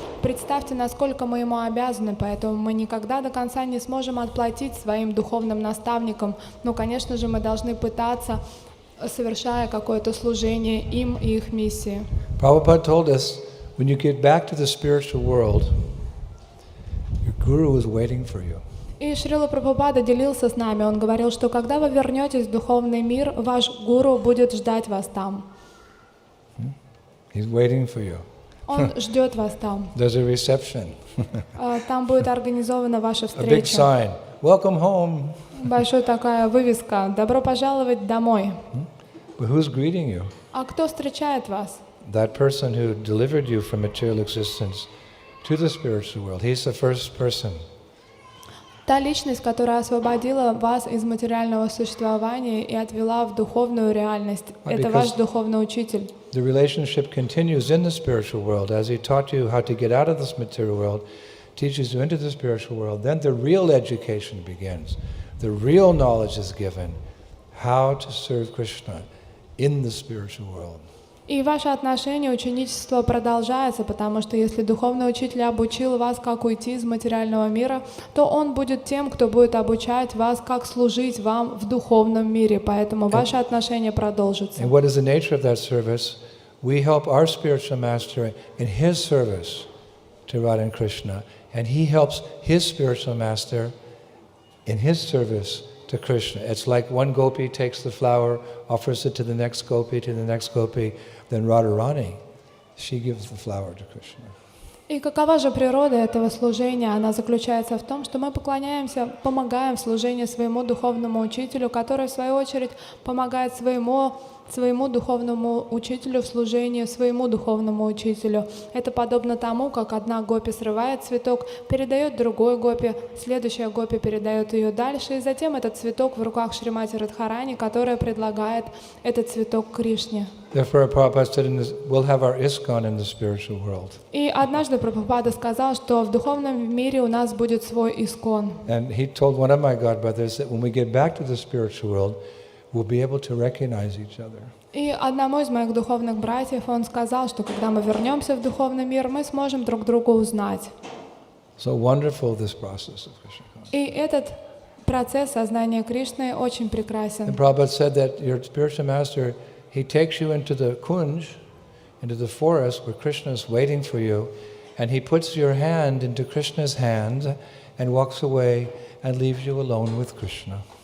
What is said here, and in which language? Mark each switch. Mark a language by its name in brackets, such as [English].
[Russian] Представьте, насколько мы ему обязаны, поэтому мы никогда до конца не сможем отплатить своим духовным наставникам. Но, конечно же, мы должны пытаться, совершая какое-то служение им и их миссии. [English] Prabhupada told us, when you get back to the spiritual world, your guru is waiting for you. [Russian] И Шрила Прабхупада делился с нами, он говорил, что когда вы вернетесь в духовный мир, ваш гуру будет ждать вас там. [English] He's waiting for you. [Russian] Он ждет вас там. [English] There's a reception. [Russian] Там будет организована ваша [English] A big [Russian] встреча. [English] sign, welcome home. [Russian] Большая такая вывеска «Добро пожаловать домой». [English] But who's greeting you? [Russian] А кто встречает вас? [English] That person who delivered you from material existence to the spiritual world. He's the first person. [Russian] Та личность, которая освободила вас из материального существования и отвела в духовную реальность. Это ваш духовный учитель. [English] The relationship continues in the spiritual world as he taught you how to get out of this material world, teaches you into the spiritual world. Then the real education begins. The real knowledge is given how to serve Krishna in the spiritual world. [Russian] И ваше отношение, ученичество продолжается, потому что если духовный учитель обучил вас, как уйти из материального мира, то он будет тем, кто будет обучать вас, как служить вам в духовном мире, поэтому ваше отношение продолжится. [English] And what is the nature of that service? We help our spiritual master in his service to Radha and Krishna, and he helps his spiritual master in his service to Krishna. It's like one gopi takes the flower, offers it to the next gopi, then Radharani, she gives the flower to Krishna. [Russian] И какова же природа этого служения? Она заключается в том, что мы поклоняемся, помогаем в служении своему духовному учителю, который в свою очередь помогает своему духовному учителю в служении своему духовному учителю. Это подобно тому, как одна гопи срывает цветок, передает другой гопи, следующая гопи передает ее дальше, и затем этот цветок в руках Шримати Радхарани, которая предлагает этот цветок Кришне. [English] Therefore, Prabhupada said, we'll have our ISKCON in the spiritual world. [Russian] И однажды Прабхупада сказал, что в духовном мире у нас будет свой искон. [English] And he told one of my god brothers that when we get back to the spiritual world, we'll be able to recognize each other. [Russian] И одному из моих духовных братьев он сказал, что когда мы вернемся в духовный мир, мы сможем друг друга узнать. [English] So wonderful this process of Krishna consciousness. [Russian] И этот процесс сознания Кришны очень прекрасен. [English] And Prabhupada said that your spiritual master, he takes you into the kunj, into the forest where Krishna is waiting for you, and he puts your hand into Krishna's hand and walks away and leaves you alone with Krishna.